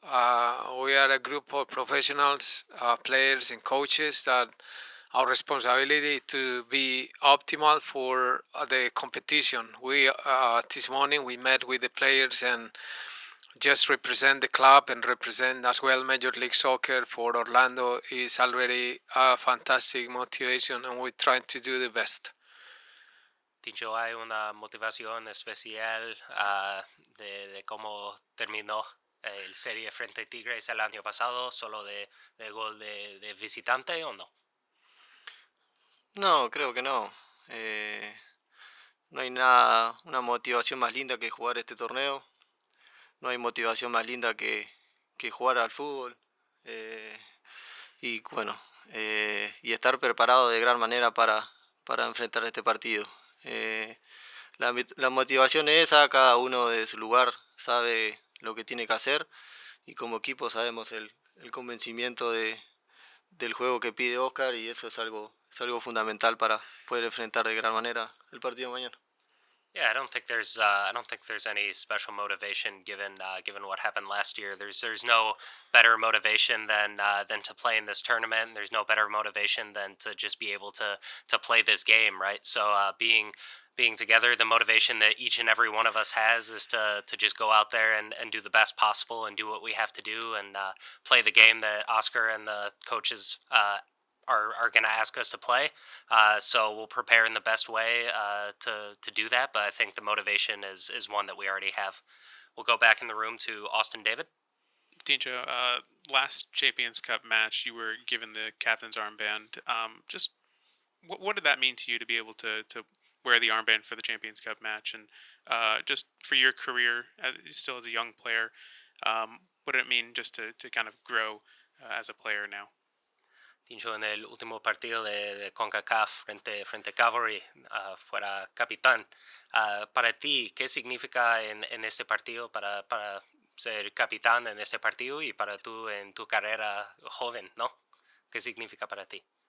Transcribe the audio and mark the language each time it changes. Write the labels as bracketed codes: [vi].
[en] We are a group of professionals, players, and coaches that our responsibility to be optimal for the competition. We this morning we met with the players and just represent the club and represent as well Major League Soccer for Orlando is already a fantastic motivation, and we're trying to do the best. [es] Tincho, hay una motivación especial de cómo terminó el serie frente a Tigres el año pasado, solo de gol de visitante o no? No, creo que no. No hay una motivación más linda que jugar este torneo. No hay motivación más linda que jugar al fútbol. Y bueno, y estar preparado de gran manera para enfrentar este partido. La motivación es esa, cada uno de su lugar sabe lo que tiene que hacer y como equipo sabemos el convencimiento del juego que pide Oscar y eso es algo fundamental para poder enfrentar de gran manera el partido de mañana. [en] Yeah, I don't think there's any special motivation given what happened last year. There's no better motivation than to play in this tournament. There's no better motivation than to just be able to play this game, right? So being together, the motivation that each and every one of us has is to just go out there and do the best possible and do what we have to do and play the game that Oscar and the coaches are going to ask us to play. So we'll prepare in the best way to do that. But I think the motivation is one that we already have. We'll go back in the room to Austin David. Tincho, last Champions Cup match, you were given the captain's armband. Just what did that mean to you to be able to wear the armband for the Champions Cup match, and just for your career still as a young player, what did it mean just to kind of grow as a player now? [es] Tincho, en el último partido de CONCACAF frente a Cavalry, fuera capitán. Para ti, ¿qué significa en este partido para ser capitán en ese partido y para tú en tu carrera joven, ¿no? ¿Qué significa para ti?